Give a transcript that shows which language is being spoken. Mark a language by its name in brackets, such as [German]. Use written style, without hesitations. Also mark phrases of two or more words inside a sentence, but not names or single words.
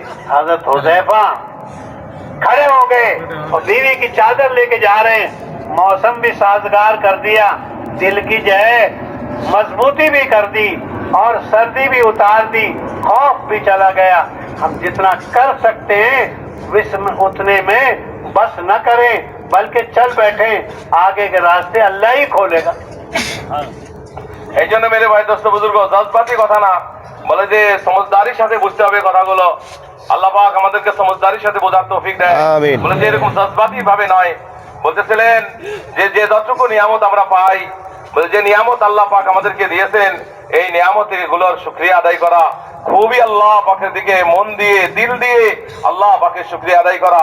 [Urdu] حضرت حذیفہ کھڑے ہو گئے اور بیوی کی چادر لے کے جا رہے ہیں، موسم بھی سازگار کر دیا، دل کی جو ہے مضبوطی بھی کر دی اور سردی بھی اتار دی، خوف بھی چلا گیا۔ ہم جتنا کر سکتے ہیں اتنے میں بس نہ کریں بلکہ چل بیٹھیں، آگے کے راستے اللہ ہی کھولے گا۔ [Bangla] এই জন্য [Urdu] میرے بھائی دوست بزرگ, [Bangla] জজবাতি কথা না, বলে যে সমঝদারির সাথে বুঝতে হবে কথাগুলো। আল্লাহ পাক আমাদেরকে সমঝদারির সাথে বোঝার তৌফিক দেয়। বলে যে এরকম জজবাতি ভাবে নয়। বলতেছিলেন যে যে যতটুকু নিয়ামত আমরা পাই, বলে যে নিয়ামত আল্লাহ পাক আমাদেরকে দিয়েছেন, এই নিয়ামত গুলোর শুকরিয়া আদায় করা, খুবই আল্লাহ পাকের দিকে মন দিয়ে দিল দিয়ে আল্লাহ পাকের শুকরিয়া আদায় করা।